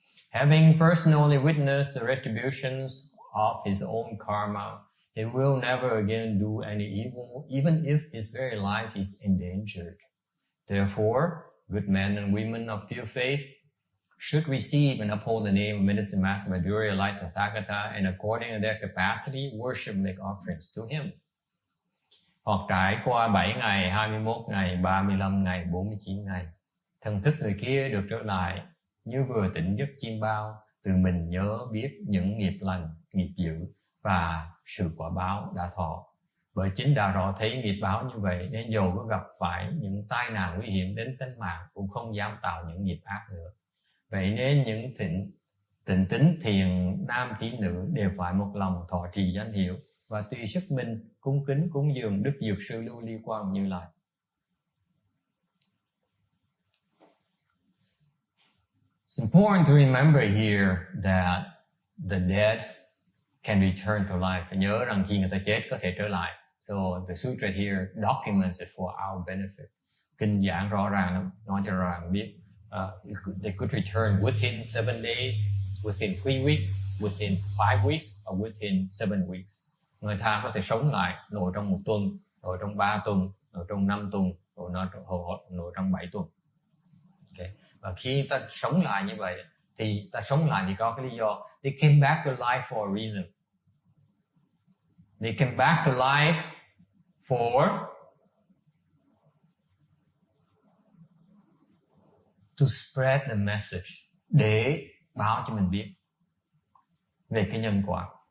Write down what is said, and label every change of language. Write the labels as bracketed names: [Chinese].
[English] Having personally witnessed the retributions of his own karma, he will never again do any evil, even if his very life is endangered. Therefore, good men and women of pure faith should receive and uphold the name of Medicine Master Madhurya Light Tathagata and according to their capacity, worship and make offerings to him. [Vietnamese] Hoặc trải qua 7 ngày, 21 ngày, 35 ngày, 49 ngày, thần thức người kia được trở lại như vừa tỉnh giấc chim bao, tự mình nhớ biết những nghiệp lành, nghiệp dữ và sự quả báo đã thọ. Bởi chính đã rõ thấy nghiệp báo như vậy nên dầu có gặp phải những tai nạn nguy hiểm đến tính mạng cũng không dám tạo những nghiệp ác nữa. Vậy nên những tịnh tín thiền nam tín nữ đều phải một lòng thọ trì danh hiệu và tùy sức mình cung kính cúng dường Đức Dược Sư Lưu Ly Quang Như Lai. [English] It's important to remember here that the dead can return to life. [Vietnamese] Phải nhớ rằng khi người ta chết có thể trở lại. [English] So the sutra here documents it for our benefit. [Vietnamese] Kinh giảng rõ ràng, nói cho rõ ràng biết. [English] They could return within 7 days, within 3 weeks, within 5 weeks, or within 7 weeks. [Vietnamese] Người ta có thể sống lại nội trong 1 tuần, nội trong 3 tuần, nội trong 5 tuần, nội trong 7 tuần. Okay. Và khi ta sống lại như vậy, thì ta sống lại vì có cái lý do. [English] They came back to life for a reason. They came back to life to spread the message, [Vietnamese] để báo cho mình biết về cái nhân quả.